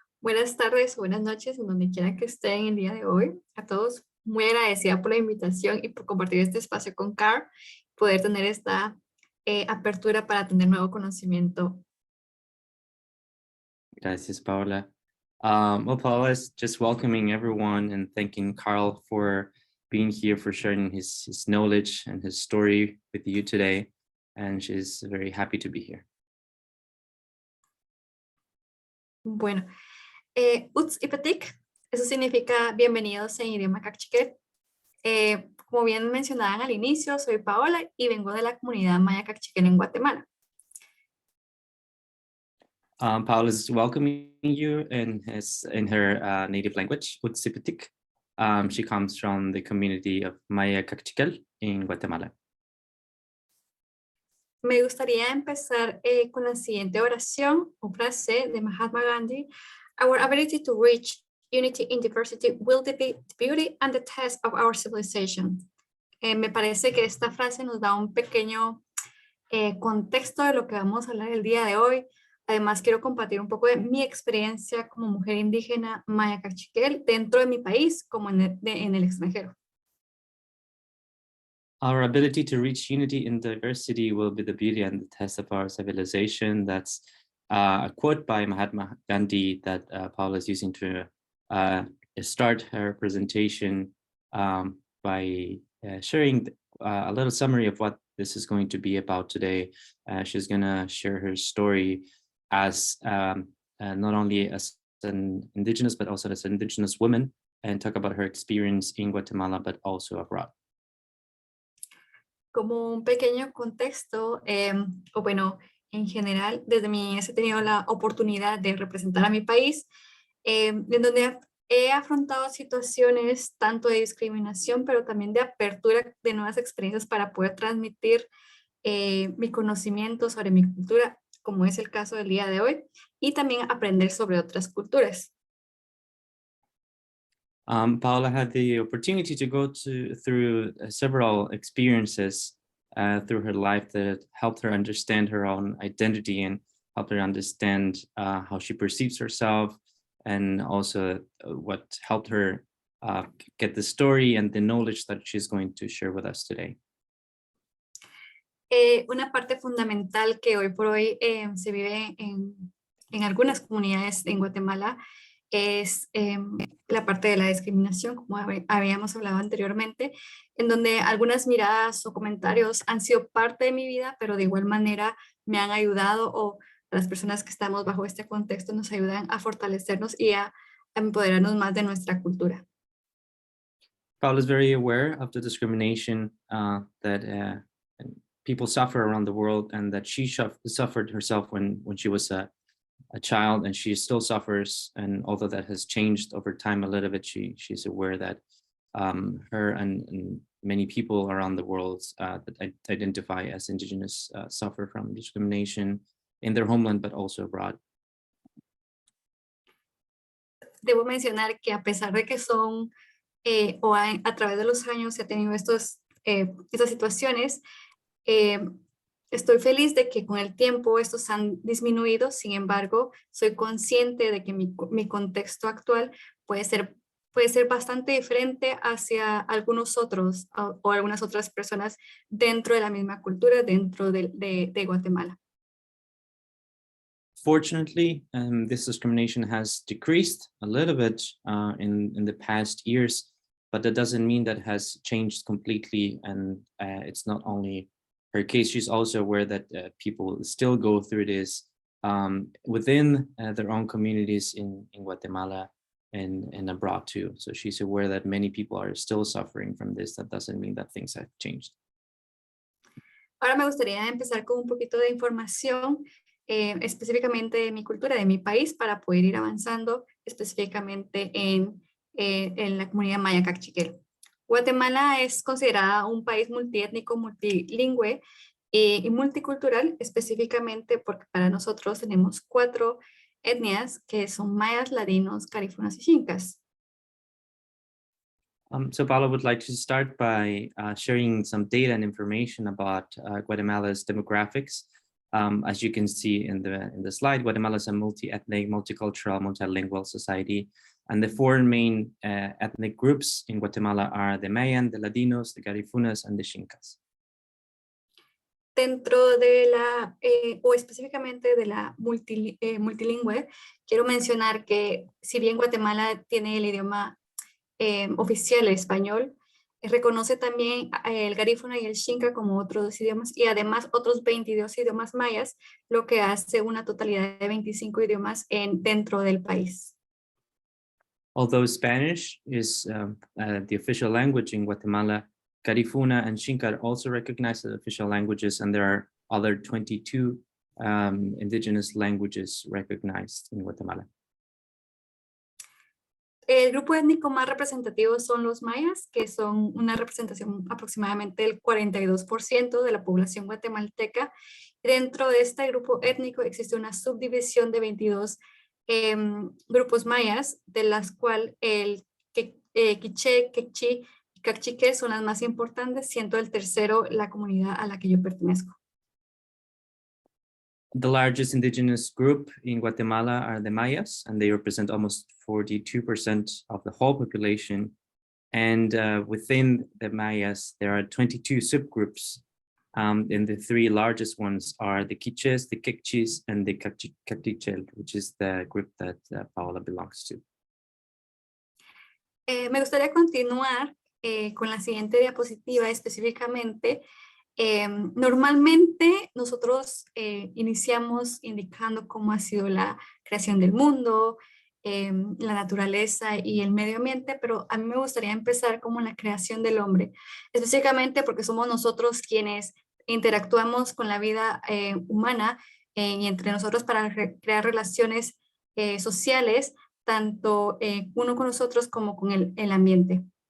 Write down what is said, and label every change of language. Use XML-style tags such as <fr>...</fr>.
<es>Buenas tardes o buenas noches en donde quiera que estén el día de hoy. A todos, muy agradecida por la invitación y por compartir este espacio con Karl, poder tener esta apertura para tener nuevo conocimiento. Gracias, Paola.</es> <en>Well, Paola is just welcoming everyone and thanking Karl for being here, for sharing his knowledge and his story with you today. And she's very happy to be here.</en> <es>Bueno,</es> <cak>Uts Ipatik,</cak> <es>eso significa bienvenidos en idioma Cachiquel. Como bien mencionaban al inicio, soy Paola y vengo de la comunidad Maya Cachiquel en Guatemala.</es> <en>Paola is welcoming you in her native language, Uts Ipatik. She comes from the community of Maya Cachiquel in Guatemala.</en> <es>Me gustaría empezar con la siguiente oración o frase de Mahatma Gandhi.</es> <en>Our ability to reach unity in diversity will be the beauty and the test of our civilization.</en> <es>Me parece que esta frase nos da un pequeño contexto de lo que vamos a hablar el día de hoy. Además, quiero compartir un poco de mi experiencia como mujer indígena Maya Cachiquel dentro de mi país como en el extranjero.</es> <en>Our ability to reach unity in diversity will be the beauty and the test of our civilization. That's a quote by Mahatma Gandhi that Paola is using to start her presentation by sharing a little summary of what this is going to be about today. She's going to share her story as not only as an Indigenous, but also as an Indigenous woman, and talk about her experience in Guatemala, but also abroad.</en> <es>Como un pequeño contexto, o bueno, en general, desde mi niñez he tenido la oportunidad de representar a mi país, en donde he afrontado situaciones tanto de discriminación, pero también de apertura de nuevas experiencias para poder transmitir mi conocimiento sobre mi cultura, como es el caso del día de hoy, y también aprender sobre otras culturas.</es> <en>Paola had the opportunity to go through several experiences through her life that helped her understand her own identity and helped her understand how she perceives herself, and also what helped her get the story and the knowledge that she's going to share with us today.</en> <es>Una parte fundamental que hoy por hoy se vive en algunas comunidades en Guatemala es la parte de la discriminación, como habíamos hablado anteriormente, en donde algunas miradas o comentarios han sido parte de mi vida, pero de igual manera me han ayudado, o las personas que estamos bajo este contexto nos ayudan a fortalecernos y a empoderarnos más de nuestra cultura.</es> <en>Paola is very aware of the discrimination that people suffer around the world, and that she suffered herself when she was a child, and she still suffers. And although that has changed over time a little bit, she's aware that her and many people around the world that identify as Indigenous suffer from discrimination in their homeland, but also abroad.</en> <es>Debo mencionar que a pesar de que son, a través de los años se ha tenido estas situaciones, estoy feliz de que con el tiempo estos han disminuido. Sin embargo, soy consciente de que mi contexto actual puede ser bastante diferente hacia algunos otros o algunas otras personas dentro de la misma cultura, dentro de Guatemala.</es> <en>Fortunately, this discrimination has decreased a little bit in the past years, but that doesn't mean that has changed completely. And it's not only her case, she's also aware that people still go through this within their own communities in Guatemala and abroad too. So she's aware that many people are still suffering from this. That doesn't mean that things have changed.</en> <es>Ahora me gustaría empezar con un poquito de información específicamente de mi cultura, de mi país, para poder ir avanzando específicamente en la comunidad maya cachiquel. Guatemala es considerada un país multiétnico, multilingüe y multicultural, específicamente porque para nosotros tenemos 4 etnias que son mayas, ladinos, carifunas y xincas.</es> <en>So Paola would like to start by sharing some data and information about Guatemala's demographics. As you can see in the slide, Guatemala is a multi-ethnic, multicultural, multilingual society. And the 4 main ethnic groups in Guatemala are the Mayan, the Ladinos, the Carifunas, and the Xincas.</en> <es>Dentro de o específicamente de la multilingüe, quiero mencionar que si bien Guatemala tiene el idioma oficial, el español, reconoce también el garífuna y el xinca como otros idiomas y además otros 22 idiomas mayas, lo que hace una totalidad de 25 idiomas dentro del país.</es> <en>Although Spanish is the official language in Guatemala, Carifuna and Xinca are also recognized as official languages, and there are other 22 indigenous languages recognized in Guatemala.</en> <es>El grupo étnico más representativo son los mayas, que son una representación aproximadamente del 42% de la población guatemalteca. Dentro de este grupo étnico existe una subdivisión de 22 grupos mayas, de las cuales el quiché, quechí y cachique son las más importantes, siendo el tercero la comunidad a la que yo pertenezco.</es> <en>The largest indigenous group in Guatemala are the Mayas, and they represent almost 42% of the whole population. And within the Mayas, there are 22 subgroups. And the 3 largest ones are the Quiches, the Quechis, and the Cachichel, which is the group that Paola belongs to.</en> <es>Me gustaría continuar con la siguiente diapositiva específicamente. Normalmente nosotros iniciamos indicando cómo ha sido la creación del mundo, la naturaleza y el medio ambiente, pero a mí me gustaría empezar como la creación del hombre, específicamente porque somos nosotros quienes interactuamos con la vida humana y entre nosotros para crear relaciones sociales, tanto uno con nosotros como con el ambiente.</es>